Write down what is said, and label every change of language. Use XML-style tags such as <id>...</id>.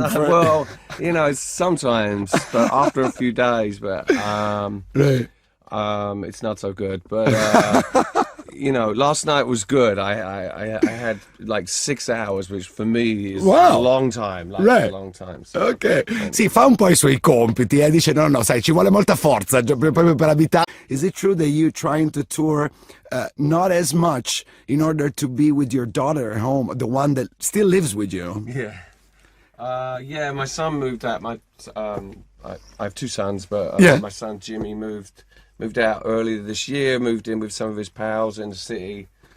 <en>Well, sometimes, but after a few days, but right. It's not so good, but last night was good. I had like 6 hours, which for me is a long time. A long time. So. Ok.</en> <it>Sì, fa un po' i suoi compiti, dice no, sai, ci vuole molta forza proprio per abitare.</it> <en>Is it true that you trying to tour not as much in order to be with your daughter at home, the one that still lives with you? Yeah. My son moved out. I have two sons, but my son Jimmy moved out earlier this year, moved in with some of his pals in the city.</en>